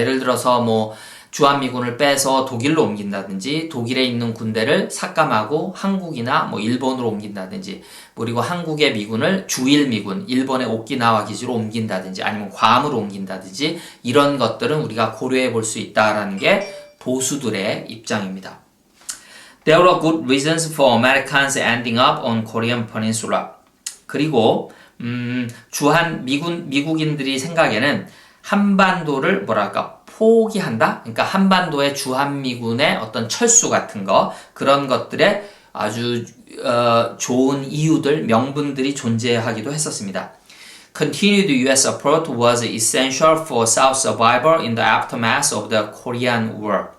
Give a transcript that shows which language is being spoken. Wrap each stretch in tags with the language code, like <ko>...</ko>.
<ko>예를 들어서 뭐 주한미군을 빼서 독일로 옮긴다든지 독일에 있는 군대를 삭감하고 한국이나 뭐 일본으로 옮긴다든지 그리고 한국의 미군을 주일미군, 일본의 오키나와 기지로 옮긴다든지 아니면 괌으로 옮긴다든지 이런 것들은 우리가 고려해 볼 수 있다라는 게 보수들의 입장입니다.</ko> <en>There are good reasons for Americans ending up on Korean Peninsula.</en> <ko>그리고 미국인들이 생각에는 한반도를 포기한다? 그러니까 한반도의 주한미군의 어떤 철수 같은 거, 그런 것들에 아주 좋은 이유들, 명분들이 존재하기도 했었습니다.</ko> <en>Continued US support was essential for South survival in the aftermath of the Korean War.</en>